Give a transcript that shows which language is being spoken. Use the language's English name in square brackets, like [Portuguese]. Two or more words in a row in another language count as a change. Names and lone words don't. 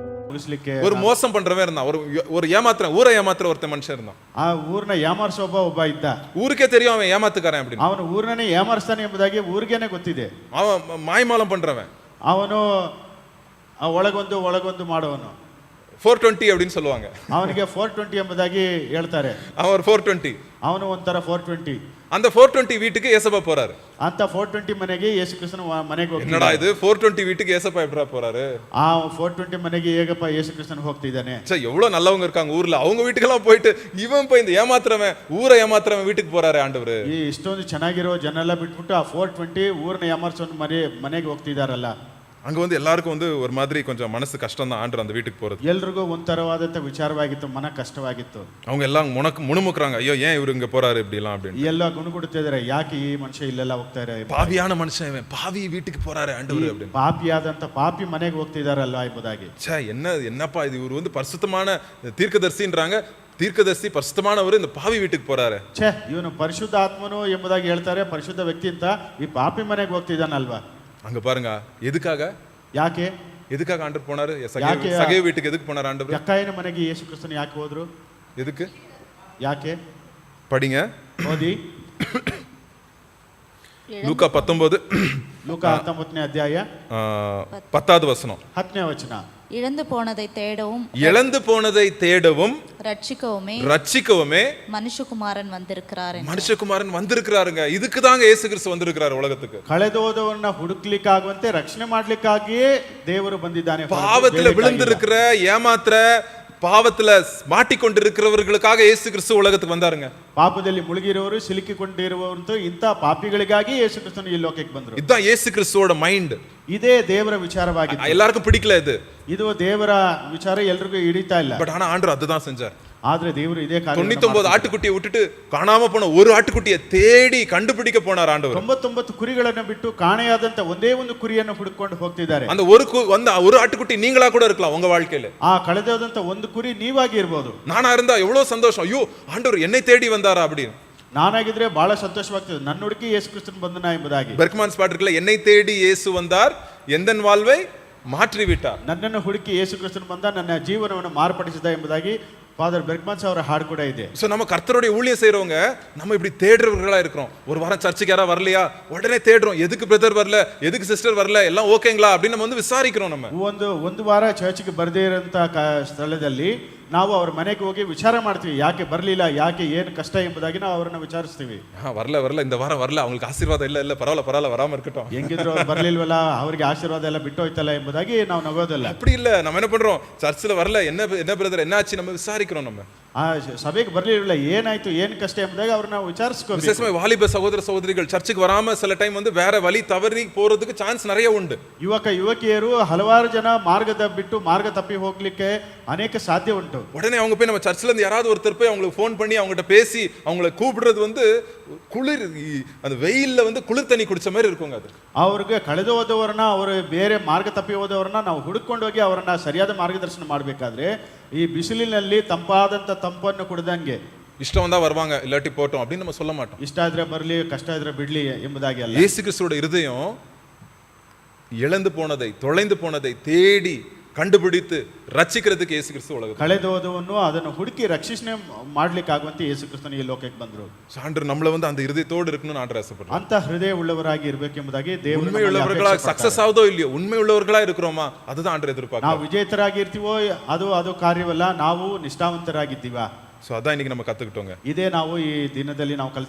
[Kannada] ಮುಗಿಸ್ಲಿಕ್ಕೆ [Tamil] ஒரு மோசம் பண்றவன் இருந்தான், ஒரு ஏமாத்துறேன், ஊரை ஏமாத்துற ஒருத்தன் மனுஷன் இருந்தான். [Kannada] ಆ ಊರನ್ನ ಏಮಾರಿಸೋ ಒಬ್ಬ ಇದ್ದ. [Tamil] ஊருக்கே தெரியும் அவன் ஏமாத்துக்காரன் அப்படின்னு. [Kannada] ಅವನು ಊರನ್ನೇ ಏಮಾರಿಸ್ತಾನೆ ಎಂಬುದಾಗಿ ಊರಿಗೇನೆ ಗೊತ್ತಿದೆ. [Tamil] அவன் மாய்மாலம் பண்றவன். [Kannada] ಅವನು ಒಳಗೊಂದು ಮಾಡೋವನು. [Tamil] 420 அப்படின்னு சொல்லுவாங்க. [Kannada] ಅವನಿಗೆ 420 ಎಂಬುದಾಗಿ ಹೇಳ್ತಾರೆ. [Tamil] அவன் 420. [Kannada] ಅವನು ಒಂಥರ 420. [Tamil] அந்த 420 வீட்டுக்கு ஏசப்பா போறாரு. [Kannada] ಅಂತ 420 ಮನೆಗೆ ಯೇಸು ಕ್ರಿಸ್ತನ ಮನೆಗೆ ಹೋಗ್ತಾನೆ. [Tamil] என்னடா இது 420 வீட்டுக்கு ஏசப்பா எப்படா போறாரு? [Kannada] ಆ 420 ಮನೆಗೆ ಹೇಗಪ್ಪ ಯೇಸು ಕ್ರಿಸ್ತನ ಹೋಗ್ತಿದ್ದಾನೆ? [Tamil] எவ்வளவு நல்லவங்க இருக்காங்க ஊர்ல, அவங்க வீட்டுக்கெல்லாம் போயிட்டு இவன் போய் இந்த ஏமாத்துறவன், ஊரை ஏமாத்துறவன் வீட்டுக்கு போறாரு ஆண்டவரு. [Kannada] ಈ ಇಷ್ಟೊಂದು ಚೆನ್ನಾಗಿರೋ ಜನ ಎಲ್ಲ ಬಿಟ್ಬಿಟ್ಟು ಆ 420 ಊರನ್ನ ಏಮಾರಿಸೋನ್ ಮನೆಗೆ ಹೋಗ್ತಿದಾರಲ್ಲ. [Tamil] அங்க வந்து எல்லாருக்கும் வந்து ஒரு மாதிரி கொஞ்சம் மனசு கஷ்டம் தான் ஆண்டவர் அந்த வீட்டுக்கு போறது. [Kannada] ಎಲ್ರಿಗೂ ಒಂಥರವಾದಂತ ವಿಚಾರವಾಗಿತ್ತು, ಮನ ಕಷ್ಟವಾಗಿತ್ತು. [Tamil] அவங்க எல்லாம் முணுமுக்குறாங்க, ஐயோ ஏன் இவரு இங்க போறாரு இப்படி எல்லாம் அப்படின்னு. [Kannada] ಎಲ್ಲ ಗುಣಗುಡುತ್ತಿದ್ದಾರೆ, ಯಾಕೆ ಈ ಮನುಷ್ಯ ಇಲ್ಲೆಲ್ಲ ಹೋಗ್ತಾ ಇದ್ದಾರೆ? [Tamil] பாவியான மனுஷன் இவன், பாவி வீட்டுக்கு போறாரு ஆண்டவர் அப்படின்னு. [Kannada] ಪಾಪಿಯಾದಂತ ಪಾಪಿ ಮನೆಗೆ ಹೋಗ್ತಿದಾರಲ್ಲ ಎಂಬುದಾಗಿ. [Tamil] என்னப்பா இது, இவர் வந்து பரிசுத்தமான தீர்க்கதரிசின்றாங்க, தீர்க்கதரிசி பரிசுத்தமானவர் இந்த பாவி வீட்டுக்கு போறாரு. [Kannada] ಇವನು ಪರಿಶುದ್ಧ ಆತ್ಮನು ಎಂಬುದಾಗಿ ಹೇಳ್ತಾರೆ, ಪರಿಶುದ್ಧ ವ್ಯಕ್ತಿ ಅಂತ ಈ ಪಾಪಿ ಮನೆಗೆ ಹೋಗ್ತಿದ್ದಾನಲ್ವಾ? [Tamil] அங்க பாருங்க, எதுக்காக ஆண்டவர் போனாரு? சகேயு வீட்டுக்கு எதுக்கு போனாரு ஆண்டவர்? [Kannada] ಯಕ್ಕಾಯನ ಮನೆಗೆ ಯೇಸು ಕ್ರಿಸ್ತನು ಯಾಕೆ ಹೋದ್ರು? [Tamil] எதுக்கு? [Kannada] ಯಾಕೆ? [Tamil] படிங்க, [Kannada] ಓದಿ. [Tamil] லூக்கா 19 [Kannada] லூக்கா 19ನೇ ಅಧ್ಯಾಯ [Tamil] 10வது வசனம். [Kannada] 10ನೇ ವಚನ. [Tamil] இழந்து போனதை தேடவும் ரட்சிக்கவுமே மனுஷகுமாரன் வந்திருக்கிறாருங்க. இதுக்கு தாங்க இயேசு கிறிஸ்து வந்திருக்கிறாரு உலகத்துக்கு. [Kannada] ಕಳೆದೋದವನ್ನ ಹುಡುಕ್ಲಿಕ್ಕಾಗುವಂತೆ ರಕ್ಷಣೆ ಮಾಡ್ಲಿಕ್ಕಾಗಿಯೇ ದೇವರು ಬಂದಿದ್ದಾನೆ. [Tamil] பாவத்துல விழுந்திருக்கிற, ஏமாத்துற, பாவத்துல மாட்டிக்கொண்டிருக்கிறவர்களுக்காக இயேசு கிறிஸ்து உலகத்துக்கு வந்தாருங்க. [Kannada] ಪಾಪದಲ್ಲಿ ಮುಳುಗಿರುವವರು, ಸಿಲುಕಿಕೊಂಡಿರುವವರು, ಇಂಥ ಪಾಪಿಗಳಿಗಾಗಿ ಯೇಸು ಕ್ರಿಸ್ತನು ಈ ಲೋಕಕ್ಕೆ ಬಂದರು. [Tamil] இதுதான் இயேசு கிறிஸ்துவோட மைண்ட். [Kannada] ಇದೇ ದೇವರ ವಿಚಾರವಾಗಿದೆ. [Tamil] எல்லாருக்கும் பிடிக்கல [Kannada] ಇದು ದೇವರ ವಿಚಾರ, ಎಲ್ರಿಗೂ ಹಿಡಿತಾ ಇಲ್ಲ. [Tamil] பட் ஆனா ஆண்டவர் அதுதான் செஞ்சார். [Kannada] ಆದ್ರೆ ದೇವರು ಇದೇ ಕಾರ್ಯ. [Tamil] 99 ಆட்டுக்குட்டியை விட்டுட்டு காணாம போன ஒரு ஆட்டுக்குட்டியை தேடி கண்டுபிடிக்க போனார் ஆண்டவர். [Kannada] 99 ಕುರಿಗಳನ್ನು ಬಿಟ್ಟು ಕಾಣೆಯಾದಂತ ಒಂದೇ ಒಂದು ಕುರಿಯನ್ನು ಹುಡುಕೊಂಡು ಹೋಗ್ತಿದ್ದಾರೆ. [Tamil] அந்த ஒரு ஆட்டுக்குட்டி நீங்களா கூட இருக்கலாம் உங்க வாழ்க்கையில. [Kannada] ಆ ಕಳೆದೋದಂತ ಒಂದು ಕುರಿ ನೀವಾಗಿ ಇರಬಹುದು. [Tamil] நானா இருந்தா எவ்வளவு சந்தோஷம், ஐயோ ஆண்டவர் என்னை தேடி வந்தாரா அப்படின்னு. [Kannada] ನಾನಾಗಿದ್ರೆ ಬಹಳ ಸಂತೋಷವಾಗ್ತದೆ, ನನ್ನ ಹುಡುಕಿ ಯೇಸು ಕ್ರಿಸ್ತನು ಬಂದನ ಎಂಬುದಾಗಿ. [Tamil] பெர்க்மான்ஸ் பாட்டு இருக்குல்ல, என்னை தேடி இயேசு வந்தார், எந்தன் வாழ்வை மாற்றி விட்டார். [Kannada] ನನ್ನನ್ನು ಹುಡುಕಿ ಯೇಸು ಕ್ರಿಸ್ತನು ಬಂದ, ನನ್ನ ಜೀವನವನ್ನು ಮಾರ್ಪಡಿಸಿದ ಎಂಬುದಾಗಿ ஃபாதர் பெர்க்மான்ஸ் ಅವರ ಹಾಡು ಕೂಡ ಇದೆ. [Tamil] சோ நம்ம கர்த்தருடைய ஊழியம் செய்றவங்க நம்ம இப்படி தேடுறவர்களா இருக்கிறோம். ஒரு வாரம் சர்ச்சுக்கு யாரா வரலையா, உடனே தேடுறோம், எதுக்கு பிரதர் வரல, எதுக்கு சிஸ்டர் வரல, எல்லாம் ஓகேங்களா அப்படின்னு நம்ம வந்து விசாரிக்கிறோம். நம்ம [Kannada] ಒಂದು ವಾರ ಚರ್ಚ್ಗೆ ಬರದೇ ಇರೋಂತ ಸ್ಥಳದಲ್ಲಿ ನಾವು ಅವ್ರ ಮನೆಗೆ ಹೋಗಿ ವಿಚಾರ ಮಾಡ್ತೀವಿ, ಯಾಕೆ ಬರಲಿಲ್ಲ, ಯಾಕೆ ಏನು ಕಷ್ಟ ಎಂಬುದಾಗಿ ನಾವು ಅವರನ್ನ ವಿಚಾರಿಸ್ತೀವಿ. [Tamil] வரல இந்த வாரம் வரல, அவங்களுக்கு ஆசீர்வாதம் இல்ல பரவாயில்ல வராம இருக்கட்டும். [Kannada] ಹೆಂಗಿದ್ರು ಅವ್ರು ಬರ್ಲಿಲ್ವಲ್ಲ, ಅವರಿಗೆ ಆಶೀರ್ವಾದ ಎಲ್ಲ ಬಿಟ್ಟು ಹೋಯ್ತಲ್ಲ ಎಂಬುದಾಗಿ ನಾವು ನಗೋದಿಲ್ಲ. [Tamil] அப்படி இல்ல, நம்ம என்ன பண்றோம், சர்ச்சில் வரல, என்ன பிரதர் என்னாச்சு, நம்ம விசாரிக்கிறோம். நம்ம [Kannada] ಆ ಸಭೆಗೆ ಬರ್ಲಿಲ್ಲ, ಏನಾಯ್ತು, ಏನು ಕಷ್ಟ ಎಂಬುದಾಗಿ ಅವ್ರನ್ನ ವಿಚಾರಿಸ್ಕೋಬೇಕು. [Tamil] விசேஷமா வாலிப சகோதர சகோதரிகள் சர்ச்சுக்கு வராம சில டைம் வந்து வேற வழி தவறி போறதுக்கு சான்ஸ் நிறைய உண்டு. [Kannada] ಯುವಕಿಯರು ಹಲವಾರು ಜನ ಮಾರ್ಗ ತಪ್ಪಿ ಹೋಗ್ಲಿಕ್ಕೆ ಅನೇಕ ಸಾಧ್ಯ ಉಂಟು. [Tamil] உடனே அவங்க போய் நம்ம சர்ச்சில் இருந்து யாராவது ஒருத்தர் போய் அவங்களுக்கு ஃபோன் பண்ணி அவங்ககிட்ட பேசி அவங்கள கூப்பிடுறது வந்து குளிர், அந்த வெயில்ல வந்து குளிர் தண்ணி குடிச்ச மாதிரி இருக்குங்க. அது [Kannada] ಅವ್ರಿಗೆ ಕಳೆದು ಹೋದವರನ್ನ, ಅವರು ಬೇರೆ ಮಾರ್ಗ ತಪ್ಪಿ ಹೋದವರನ್ನ ನಾವು ಹುಡುಕೊಂಡು ಹೋಗಿ ಅವರನ್ನ ಸರಿಯಾದ ಮಾರ್ಗದರ್ಶನ ಮಾಡಬೇಕಾದ್ರೆ ಈ ಬಿಸಿಲಿನಲ್ಲಿ ತಂಪಾದಂತ ತಂಪನ್ನು ಕುಡಿದಂಗೆ, [Tamil] இஷ்டம் வந்தா வருவாங்க, இல்லாட்டி போட்டோம் அப்படின்னு நம்ம சொல்ல மாட்டோம். [Kannada] ಇಷ್ಟ ಆದ್ರೆ ಬರಲಿ, ಕಷ್ಟ ಆದ್ರೆ ಬಿಡ್ಲಿ ಎಂಬುದಾಗಿ ಅಲ್ಲ. [Tamil] இயேசு கிறிஸ்துவோட இருதயம் இழந்து போனதை, தொலைந்து போனதை தேடி கண்டுபிடித்து ரட்சிக்கிறதுக்கு இயேசு கிறிஸ்து உலகத்துக்கு. [Kannada] ಕಳೆದೋದವನ್ನು ಅದನ್ನು ಹುಡುಕಿ ರಕ್ಷಣೆ ಮಾಡ್ಲಿಕ್ಕೆ ಆಗುವಂತೆ ಯೇಸು ಕ್ರಿಸ್ತನು ಈ ಲೋಕಕ್ಕೆ ಬಂದರು. [Tamil] ஆண்டவர் நம்மள வந்து அந்த இருதயத்தோடு இருக்கணும்னு ஆண்டவர் ஆசைப்படுறார். [Kannada] ಅಂತ ಹೃದಯ ಉಳ್ಳವರಾಗಿ ಇರಬೇಕೆಂಬುದಾಗಿ ದೇವರು [Tamil] உண்மை உள்ளவர்களா சக்சஸ் ஆவதோ இல்லையோ, உண்மை உள்ளவர்களா இருக்கிறோமா, அதுதான் ஆண்டவர் எதிர்பார்க்கிறார். [Kannada] ನಾವು ವಿಜೇತರಾಗಿ ಇರ್ತೀವೋ ಅದು ಕಾರ್ಯವಲ್ಲ, ನಾವು ನಿಷ್ಠಾವಂತರಾಗಿದ್ದೀವಾ. [Tamil] சோ அதான் இன்னைக்கு நம்ம கத்துக்கிட்டோங்க. [Kannada] ಇದೇ ನಾವು ಈ ದಿನದಲ್ಲಿ ನಾವು